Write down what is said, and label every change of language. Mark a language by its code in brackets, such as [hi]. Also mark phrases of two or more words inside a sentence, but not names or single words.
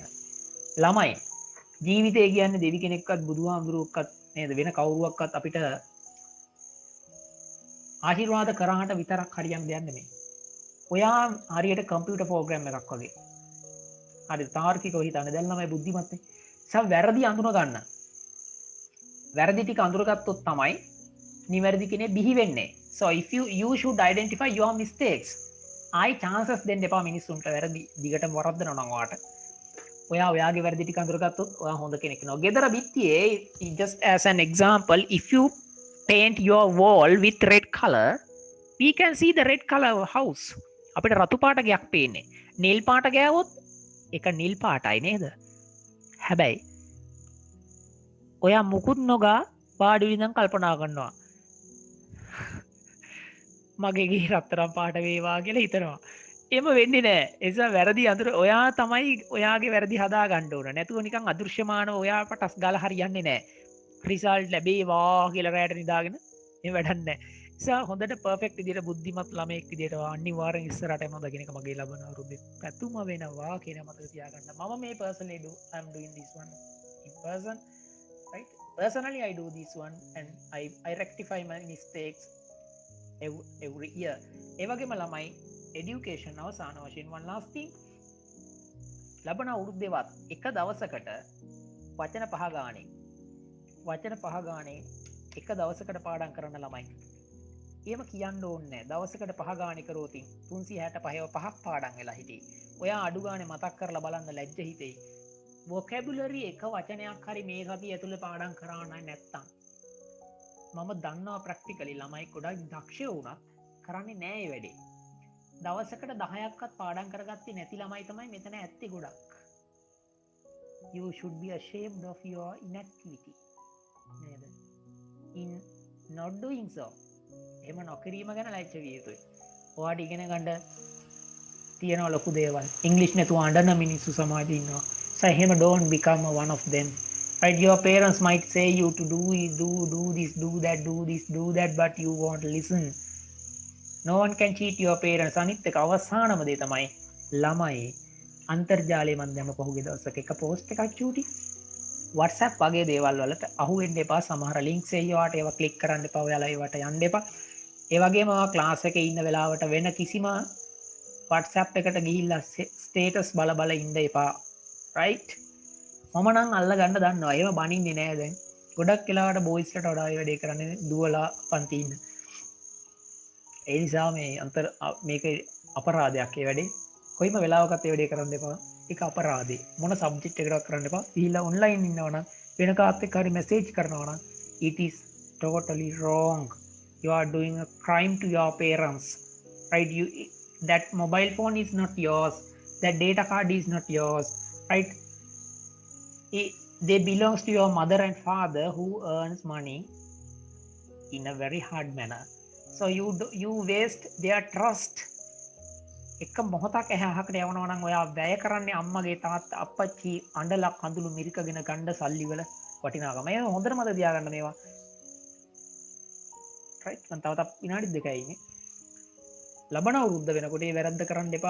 [si] ළමයි ජීවිතය කියන්නේ දෙවි කෙනෙක්වත් බුදුහාමුදුරුවෝක්වත් නේද වෙන කවුරුවක්වත් අපිට ආශිර්වාද කරාට විතරක් හරියන්න දෙයක් නෙමෙයි. ඔයා හරියට කම්පියුටර් ප්‍රෝග්‍රෑම් එකක් වගේ. හරි තාර්කිකව හිතන්න දැන් ළමයි බුද්ධිමත් නේ. වැරදි අඳුන ගන්න. වැරදි ටික අඳුරගත්තොත් තමයි නිවැරදි කෙනෙක් බිහි වෙන්නේ. [en] So if you should identify your mistakes. [si] ආයි chances දෙන්න එපා මිනිස්සුන්ට වැරදි දිගටම වරද්දනවා නම් ඔයාට. ඔයාගේ වැරදි ටික අඳුරගත්තොත් ඔයා හොඳ කෙනෙක් වෙනවා. ගෙදර බිත්තියේ [en] just as an example if you paint your wall with red color we can see the red color house. [si] අපිට රතු පාට ගයක් පේන්නේ. නිල් පාට ගෑවොත් ඒක නිල් පාටයි නේද? හැබැයි ඔයා මුකුත් නොගා වාඩි විඳන් කල්පනා කරනවා. මගේ ගේ රත්තරන් පාට වේවා කියලා හිතනවා. එම වෙන්නේ නෑ. එසා වැරදි අඳුර ඔයා තමයි ඔයාගේ වැරදි හදා ගන්න ඕන. නැතුව නිකන් අදෘශ්‍යමානව ඔයා පටස් ගාලා හරියන්නේ නෑ. රිසල්ට් ලැබේවා කියලා රැට නිදාගෙන මේ වැඩක් නෑ. නිසා හොඳට පර්ෆෙක්ට් විදියට බුද්ධිමත් ළමයෙක් විදියට අනිවාර්යෙන් ඉස්සරහට යනවා දකින්න එක මගේ ලබන අවුරුද්දේ පැතුම වෙනවා කියන මතක තියාගන්න. [en] මම මේ personally do I'm doing this one in person, right? Personally I do this one and I rectify my mistakes every year. [si] ඒ වගේම ළමයි education අවසාන වශයෙන් [en] one last thing [si] ලබන අවුරුද්දේවත් එක දවසකට වචන 5 ගානේ එක දවසකට පාඩම් කරන ළමයි එහෙම කියන්න ඕනේ නැහැ. දවසකට 5 ගානේ කරෝතින් 365ව 5ක් පාඩම් වෙලා හිටියේ. ඔයා අඩු ගානේ මතක් කරලා බලන්න ලැජ්ජ හිතෙයි. vocabulary එක වචනයක් හරි මේ සතිය ඇතුළේ පාඩම් කරා නැත්තම් මම දන්නවා ප්‍රැක්ටිකලි ළමයි ගොඩක් දක්ෂ වුණත් කරන්නේ නෑ ඒ වැඩේ. දවසකට 10ක්වත් පාඩම් කරගත්තේ නැති ළමයි තමයි මෙතන ඇත්තේ ගොඩක්. [en] You should be ashamed of your inactivity. නේද? In not doing so. [si] එහෙම නොකිරීම ගැන ලැජ්ජ විය යුතුයි. ඔයාට ඉගෙන ගන්න තියෙන ලොකු දේවල්. ඉංග්‍රීසි නැතුව අඬන මිනිස්සු සමාජයේ ඉන්නවා. [en] So එහෙම don't become one of them. Right? Your parents might say you to do this, do that, but you won't listen. No one can cheat your parents. [si] අනිත් එක අවසානම දේ තමයි ළමයි අන්තර්ජාලයේ මන් දැම්ම පහුගිය දවසක එක පෝස්ට් එකක් චූටි WhatsApp වගේ දේවල් වලට අහු වෙන්න එපා. සමහර links ඒවට ඒවා ක්ලික් කරන්න එපා. ඔයාලා ඒවට යන්න එපා. ඒ වගේම ක්ලාස් එකේ ඉන්න වෙලාවට වෙන කිසිම WhatsApp එකට ගිහිල්ලා ස්ටේටස් බල ඉන්න එපා. right? මම නම් අල්ල ගන්න දන්නවා. ඒව බනින්නේ නෑ දැන්. ගොඩක් වෙලාවට බොයිස්ලට වඩා ඒ වැඩේ කරන්නේ දුවලා පන්ති ඉන්න. ඒ නිසා මේක අපරාධයක් ඒ වැඩේ. කොයිම වෙලාවකත් ඒ වැඩේ කරන්න එපා. ඒක අපරාධේ. මොන සබ්ජෙක්ට් එකකට කරන්න එපා. ගිහිල්ලා ඔන්ලයින් ඉන්නවනම් වෙන කාත් එක්ක හරි මැසේජ් කරනවා නම් [en] it is totally wrong. You are doing a crime to your parents. Right? That mobile phone is not yours. That data card is not yours. Right? They belongs to your mother and father who earns money in a very hard manner. So you waste their trust. [si] එක මොහොතක් ඇහකට යවනවා නම් ඔයා වැය කරන්නේ අම්මගේ තාත්තා අප්පච්චි අඬලා කඳුළු මිරිකගෙන ගන්න සල්ලි වල වටිනාකම. මේ හොඳට මතක තියාගන්න මේවා. right? මම තව විනාඩි 2යි ඉන්නේ. ලබන අවුරුද්ද වෙනකොට මේ වැරද්ද කරන්න එපා.